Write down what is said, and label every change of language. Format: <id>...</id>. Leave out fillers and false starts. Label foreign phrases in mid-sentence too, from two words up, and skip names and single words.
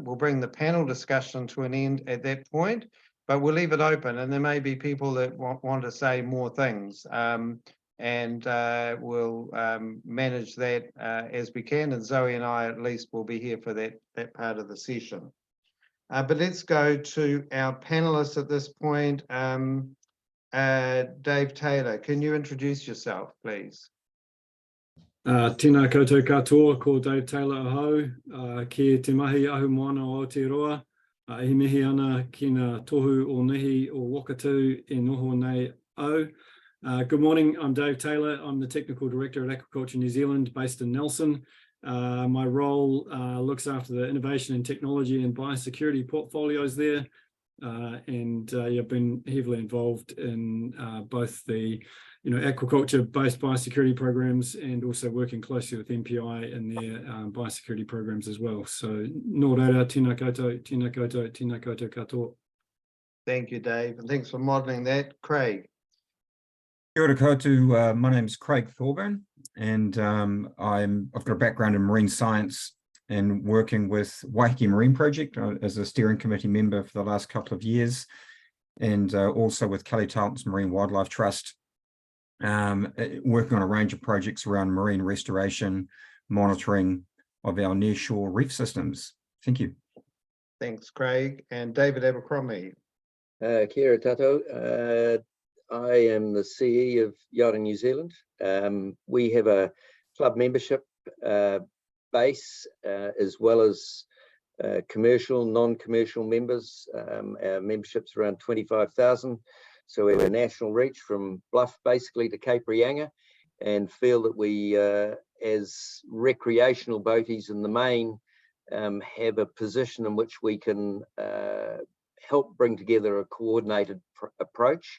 <en>We'll bring the panel discussion to an end at that point, but we'll leave it open, and there may be people that want to say more things, and we'll manage that as we can, and Zoe and I at least will be here for that part of the session. But let's go to our panelists at this point. Dave Taylor, can you introduce yourself, please?</en> <mi>Tēnā koutou katoa, ko Dave Taylor ahau, ki te mahi ahu moana o Aotearoa, e mihi ana ki ngā tohu o nehi o Wakatū e noho nei au.</mi> <en>Good morning, I'm Dave Taylor. I'm the Technical Director at Aquaculture New Zealand, based in Nelson. My role looks after the innovation and technology and biosecurity portfolios there, and I've been heavily involved in both the aquaculture-based biosecurity programs and also working closely with MPI in their biosecurity programs as well. So,</en> <mi>nō reira, tēnā koutou, tēnā koutou, tēnā koutou katoa.</mi> <en>Thank you, Dave, and thanks for modelling that. Craig.</en> <mi>Kia ora koutou,</mi> <en>my name is Craig Thorburn, and I've got a background in marine science and working with Waiheke Marine Project as a steering committee member for the last couple of years, and also with Kelly Tarleton's Marine Wildlife Trust working on a range of projects around marine restoration, monitoring of our nearshore reef systems. Thank you. Thanks, Craig. And David Abercrombie.</en> <mi>Kia ora tātou.</mi> <en>I am the CE of Yachting New Zealand. We have a club membership base as well as commercial, non-commercial members. Our membership's around 25,000. So we have a national reach from Bluff basically to Cape Reinga, and feel that we, as recreational boaties in the main, have a position in which we can help bring together a coordinated approach.</en>